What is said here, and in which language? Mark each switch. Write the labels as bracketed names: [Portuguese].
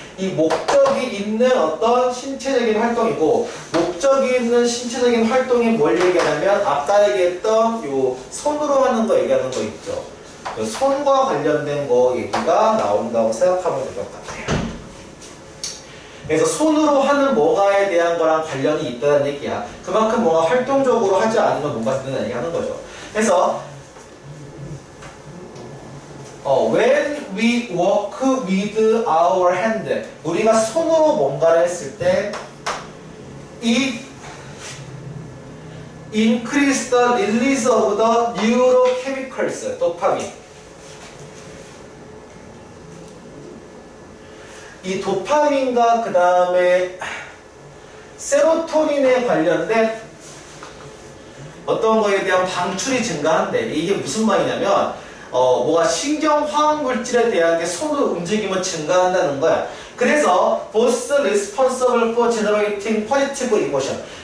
[Korean] 이 목적이 있는 어떤 신체적인 활동이고 목적이 있는 신체적인 활동이 뭘 얘기하냐면 아까 얘기했던 요 손으로 하는 거 얘기하는 거 있죠. 손과 관련된 거 얘기가 나온다고 생각하면 될 것 같아요. 그래서 손으로 하는 뭐가에 대한 거랑 관련이 있다는 얘기야. 그만큼 뭔가 활동적으로 하지 않으면 뭔가 된다는 얘기 하는 거죠. 그래서 [English] when we work with our hand, [Korean] 우리가 손으로 뭔가를 했을 때 [English] it increase the release of the neurochemicals, 도파민. [Korean] 이 도파민과 그 다음에 세로토닌에 관련된 어떤 거에 대한 방출이 증가한대. 이게 무슨 말이냐면 뭐가 신경화학 물질에 대한 게 손으로 움직이면 증가한다는 거야. [English] 그래서 both responsible for generating positive emotion.